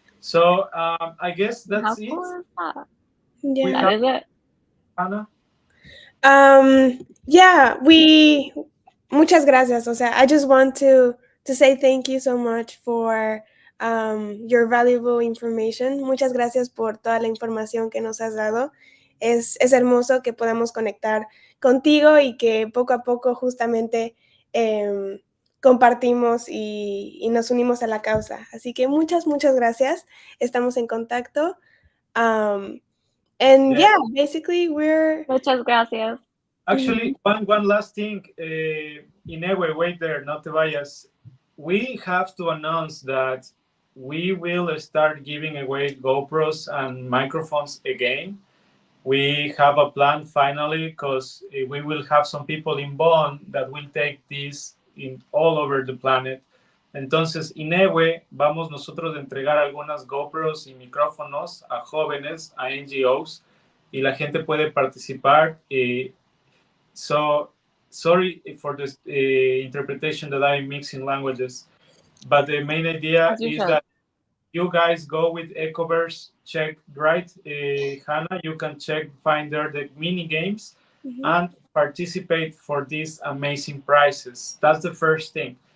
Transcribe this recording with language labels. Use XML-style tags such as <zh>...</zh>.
<en>So I guess that's How it. cool is that? Yeah. That is it. Hannah?</en> <es>Yeah, muchas gracias.</es> <en>O sea, I just want to say thank you so much for your valuable information.</en> <es>Muchas gracias por toda la información que nos has dado. Es hermoso que podamos conectar contigo y que poco a poco justamente compartimos y nos unimos a la causa. Así que muchas gracias. Estamos en contacto.</es> <en>And yeah, basically we're...</en> <es>Muchas gracias.</es> <en>Actually, one last thing. Inewe, wait there, not te vayas. We have to announce that we will start giving away GoPros and microphones again. We have a plan finally, because we will have some people in Bonn that will take this in all over the planet.</en> <es>Entonces, Inewe, vamos nosotros a entregar algunas GoPros y micrófonos a jóvenes, a NGOs, y la gente puede participar.</es> <en>So, sorry for the interpretation that I'm mixing languages, but the main idea is that you guys go with Ecoverse, check, right, Hannah? You can find there the mini games and participate for these amazing prizes. That's the first thing.</en>